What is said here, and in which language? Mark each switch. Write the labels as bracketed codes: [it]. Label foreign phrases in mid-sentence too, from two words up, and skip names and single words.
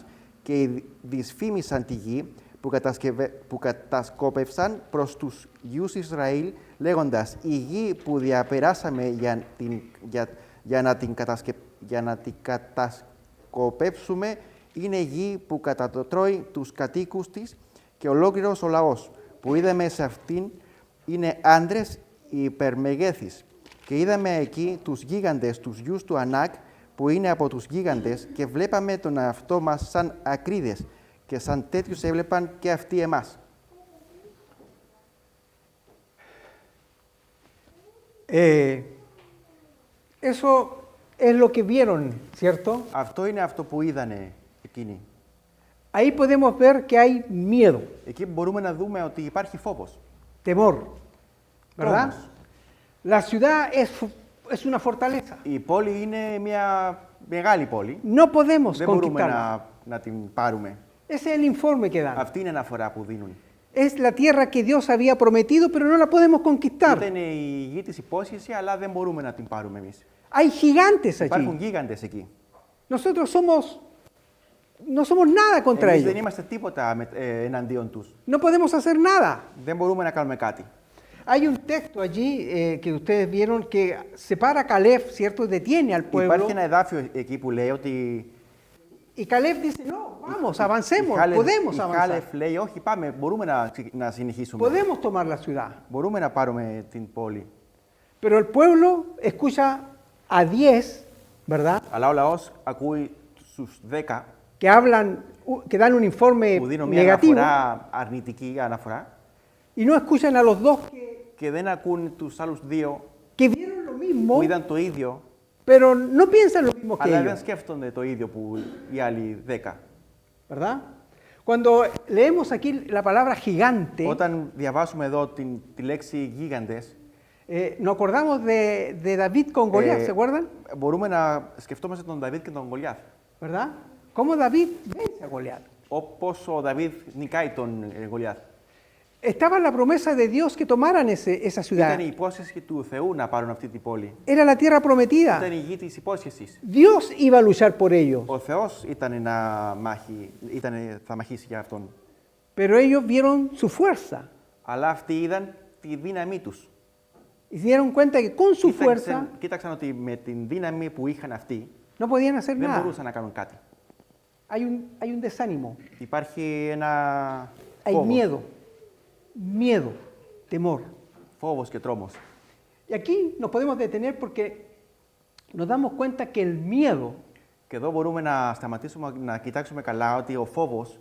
[el] Και δυσφήμισαν τη γη που κατασκόπευσαν προς τους γιους Ισραήλ, λέγοντας: Η γη που διαπεράσαμε για να την κατασκοπεύσουμε είναι γη που κατατρώει τους κατοίκους της, και ολόκληρος ο λαός που είδαμε σε αυτήν είναι άντρες υπερμεγέθης. Και είδαμε εκεί τους γίγαντες, τους γιους του Ανάκ, που είναι από τους γίγαντες, και βλέπαμε τον εαυτό μας σαν ακρίδες, και σαν τέτοιους έβλεπαν και αυτοί εμάς. [es] Eso es lo que vieron, ¿cierto? [el] Αυτό είναι αυτό που είδανε εκείνοι. [es] Ahí podemos ver que hay miedo, [el] Εκεί μπορούμε να δούμε ότι υπάρχει φόβος. [es] temor, ¿verdad? [el] Tromos. [es] La ciudad es una fortaleza. [el] Η πόλη είναι μια μεγάλη πόλη. [es] No podemos [el] Δεν μπορούμε [es] conquistarla. [el] να την πάρουμε. [es] Ese es el informe que dan. [el] Αυτή είναι η αναφορά που δίνουν. [es] Es la tierra que Dios había prometido, pero no la podemos conquistar. [el] Ήταν η γη της υπόσχεσης, αλλά δεν μπορούμε να την πάρουμε εμείς. [es] Hay gigantes [el] Υπάρχουν [es] allí. [el] γίγαντες εκεί. [es] Nosotros no somos nada contra [el] Εμείς δεν [es] ellos. [el] είμαστε τίποτα εναντίον τους. [es] No podemos hacer nada. [el] Δεν μπορούμε να κάνουμε κάτι. [es] Hay un texto allí que ustedes vieron que separa a Caleb, ¿cierto? Detiene al pueblo. [el] Υπάρχει ένα εδάφιο εκεί που λέει ότι [es] Y Caleb dice, no, vamos, avancemos, podemos [el] η [es] avanzar. [el] Χάλεφ λέει: Όχι, πάμε, μπορούμε να συνεχίσουμε. [es] Podemos tomar la ciudad. [el] Μπορούμε να πάρουμε την πόλη. [es] Pero el pueblo escucha a 10, ¿verdad? [el] Αλλά ο λαός ακούει στους 10 [es] Que hablan, que dan un informe [el] που δίνουν μια [es] negativo [el] αναφορά, αρνητική αναφορά, [es] y no escuchan a los dos [el] και δεν ακούν τους άλλους 2 [es] que vieron lo mismo, [el] που είδαν το ίδιο, [es] pero no piensan lo mismo que [el] αλλά δεν [es] ellos, [el] σκέφτονται το ίδιο που οι άλλοι 10. [es] ¿verdad? Cuando leemos aquí la palabra gigante, [el] Όταν διαβάσουμε εδώ τη λέξη γίγαντες, [es] nos acordamos de David con Goliat, ¿se acuerdan? [el] μπορούμε να σκεφτόμαστε τον Δαβίδ και τον Γολιάθ. [es] ¿Verdad? ¿Cómo David vence a Goliat? [el] Όπως ο Δαβίδ νικάει τον Γολιάθ. [es] Estaba la promesa de Dios que tomaran esa ciudad. [el] Ήταν η υπόσχεση του Θεού να πάρουν αυτή την πόλη. [es] Era la tierra prometida. [el] Ήταν η γη της υπόσχεσης. [es] Dios iba a luchar por ellos. [el] Ο Θεός θα μαχήσει για αυτόν. [es] Pero ellos vieron su fuerza [el] Αλλά αυτοί είδαν τη δύναμή τους. [es] y se dieron cuenta que con su fuerza [el] Κοίταξαν ότι με την δύναμη που είχαν αυτοί [es] no podían hacer [el] δεν [es] nada. [el] μπορούσαν να κάνουν κάτι. [es] Hay un desánimo, [el] Υπάρχει ένα [es] hay [el] φόβος, [es] miedo, temor. [el] φόβος και τρόμος. [es] Y aquí nos podemos detener porque nos damos cuenta que el miedo [el] Και εδώ μπορούμε να σταματήσουμε να κοιτάξουμε καλά ότι ο φόβος